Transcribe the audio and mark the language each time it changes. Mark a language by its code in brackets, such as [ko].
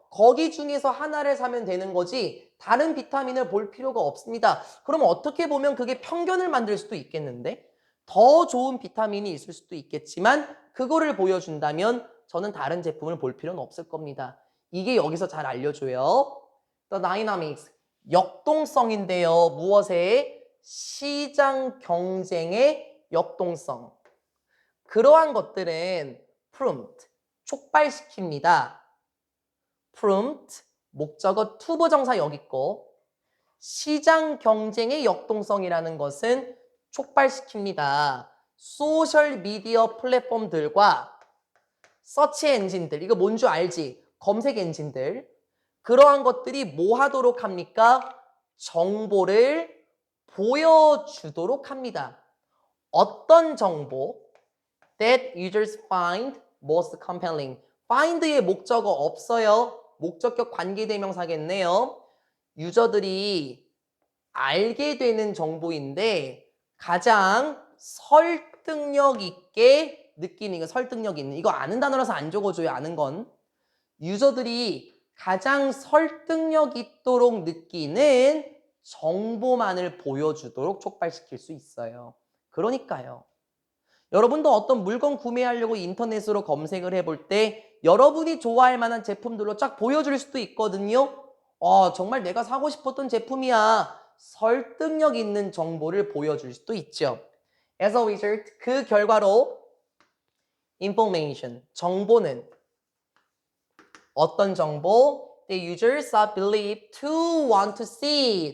[ko] 거기 중에서 하나를 사면 되는 거지 다른 비타민을 볼 필요가 없습니다. 그럼 어떻게 보면 그게 편견을 만들 수도 있겠는데 더 좋은 비타민이 있을 수도 있겠지만 그거를 보여준다면 저는 다른 제품을 볼 필요는 없을 겁니다. 이게 여기서 잘 알려줘요. [en] The dynamics, [ko] 역동성인데요. 무엇에? 시장 경쟁의 역동성. 그러한 것들은 prompt, 촉발시킵니다. prompt, 목적어 투부정사 여기 있고 시장 경쟁의 역동성이라는 것은 촉발시킵니다. 소셜미디어 플랫폼들과 서치 엔진들, 이거 뭔 줄 알지? 검색 엔진들. 그러한 것들이 뭐 하도록 합니까? 정보를 보여주도록 합니다. 어떤 정보? [en] That users find most compelling. [ko] find의 목적어 없어요. 목적격 관계대명사겠네요. 유저들이 알게 되는 정보인데 가장 설득력 있게 느끼는 이거 설득력 있는 이거 아는 단어라서 안 적어줘요. 아는 건 유저들이 가장 설득력 있도록 느끼는 정보만을 보여주도록 촉발시킬 수 있어요. 그러니까요. 여러분도 어떤 물건 구매하려고 인터넷으로 검색을 해볼 때 여러분이 좋아할 만한 제품들로 쫙 보여줄 수도 있거든요. 정말 내가 사고 싶었던 제품이야. 설득력 있는 정보를 보여줄 수도 있죠. [en] As a result, [ko] 그 결과로 information, 정보는 어떤 정보? [en] The users are believed to want to see.